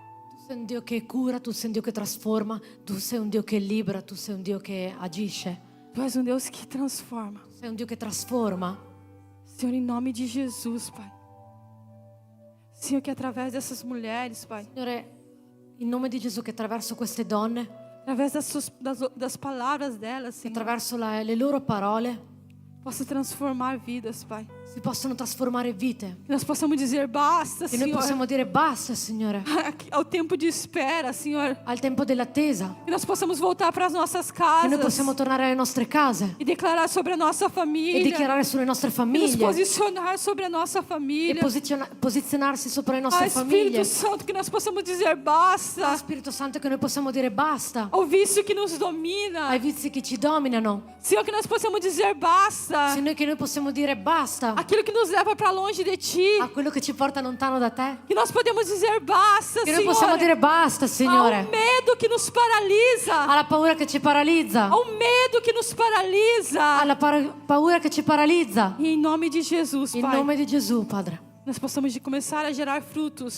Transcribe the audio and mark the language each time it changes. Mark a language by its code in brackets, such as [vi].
[it] Tu sei un Dio che cura, tu sei un Dio che trasforma, tu sei un Dio che libera, tu sei un Dio che agisce. [pt] Tu és um Deus que transforma. [it] Tu sei un Dio che trasforma. [pt] Senhor, em nome de Jesus, Pai. Senhor, que através dessas mulheres, Pai, [it] Signore, in nome di Gesù, che attraverso queste donne, [pt] através das palavras delas, [it] che [pt] Senhor, [it] attraverso le loro parole [pt] possa transformar vidas, Pai. [it] si possono trasformare vite. [pt] Que nós possamos dizer basta, [it] Che noi [pt] Senhor, [it] possiamo dire basta, Signore, [pt] ao tempo de espera, Senhor. [it] al tempo dell'attesa. [pt] Que nós possamos voltar para as nossas [it] Che noi [pt] casas [it] possiamo tornare alle nostre case [pt] e declarar sobre a nossa [it] e [pt] família, [it] dichiarare sulle nostre [pt] e nos [it] famiglie [pt] posicionar sobre a nossa [it] e [pt] família. [it] posizionarsi sopra le nostre [pt] Espírito [it] famiglie. [pt] Santo, que nós possamos dizer basta [it] Spirito Santo, che noi possiamo dire basta [pt] ao vício que nos domina. [it] ai vizi che ci dominano. [pt] Senhor, que nós possamos dizer basta [it] Se noi possiamo dire basta [pt] aquilo que nos leva para longe de Ti. [it] a quello che ci porta lontano da te. [pt] Que nós podemos dizer basta, [it] Che noi possiamo [pt] Senhor, [it] dire basta, [pt] ao [it] Signore, [pt] medo que nos paralisa, [it] alla paura che ci paralizza, [pt] ao medo que nos paralisa. [it] alla paura che ci paralizza. [pt] E em nome de Jesus, [it] In [pt] Pai, [it] nome di Gesù, Padre. [pt] Nós possamos começar a gerar frutos.